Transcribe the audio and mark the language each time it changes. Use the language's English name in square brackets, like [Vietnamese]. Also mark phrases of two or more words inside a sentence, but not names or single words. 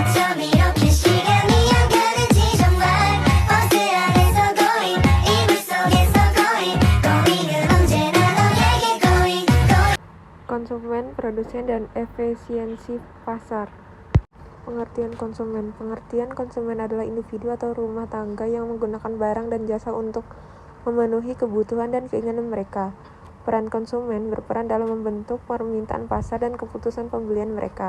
[Korean] 이렇게 시간이 안 가는지 정말 버스 안에서 going 이불 속에서 going 언제나 너에게 going [Indonesian] Konsumen, produsen, dan efisiensi pasar. Pengertian konsumen. Pengertian konsumen adalah individu atau rumah tangga yang menggunakan barang dan jasa untuk memenuhi kebutuhan dan keinginan mereka. Peran konsumen berperan dalam membentuk permintaan pasar dan keputusan pembelian mereka.